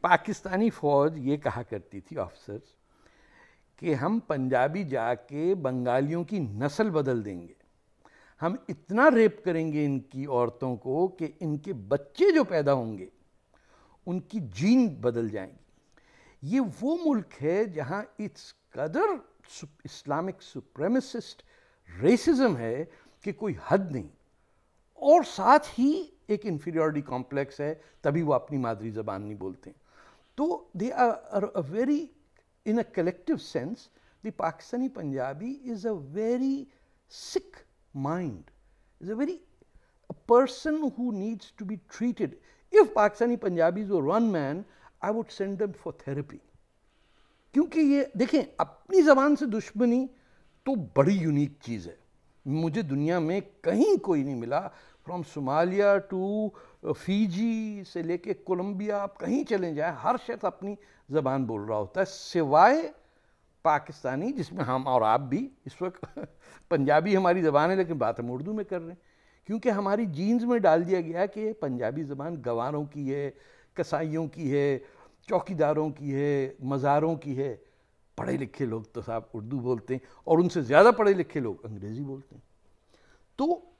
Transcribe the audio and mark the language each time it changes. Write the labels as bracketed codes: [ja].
[ur] پاکستانی فوج یہ کہا کرتی تھی آفیسرز کہ ہم پنجابی جا کے بنگالیوں کی نسل بدل دیں گے, ہم اتنا ریپ کریں گے ان کی عورتوں کو کہ ان کے بچے جو پیدا ہوں گے ان کی جین بدل جائیں گی. یہ وہ ملک ہے جہاں اس قدر اسلامک سپریمسسٹ ریسزم ہے کہ کوئی حد نہیں, اور ساتھ ہی ایک انفیریورٹی کمپلیکس ہے, تبھی وہ اپنی مادری زبان نہیں بولتے. [en] تو they are very in a collective sense, the Pakistani Punjabi is a very sick mind, is a person who needs to be treated. If Pakistani Punjabis were one man, I would send them for therapy. [ur] کیونکہ یہ دیکھیں اپنی زبان سے دشمنی تو بڑی unique چیز ہے, مجھے دنیا میں کہیں کوئی نہیں ملا, فرام صومالیہ ٹو فیجی سے لے کے کولمبیا, آپ کہیں چلیں جائیں, ہر شخص اپنی زبان بول رہا ہوتا ہے سوائے پاکستانی، جس میں ہم اور آپ بھی اس وقت پنجابی ہماری زبان ہے لیکن بات ہم اردو میں کر رہے ہیں، کیونکہ ہماری جینز میں ڈال دیا گیا کہ پنجابی زبان گواروں کی ہے، کسائیوں کی ہے، چوکیداروں کی ہے، مزاروں کی ہے۔ پڑھے لکھے لوگ تو صاحب اردو بولتے ہیں، اور ان سے زیادہ پڑھے لکھے لوگ انگریزی بولتے ہیں۔ تو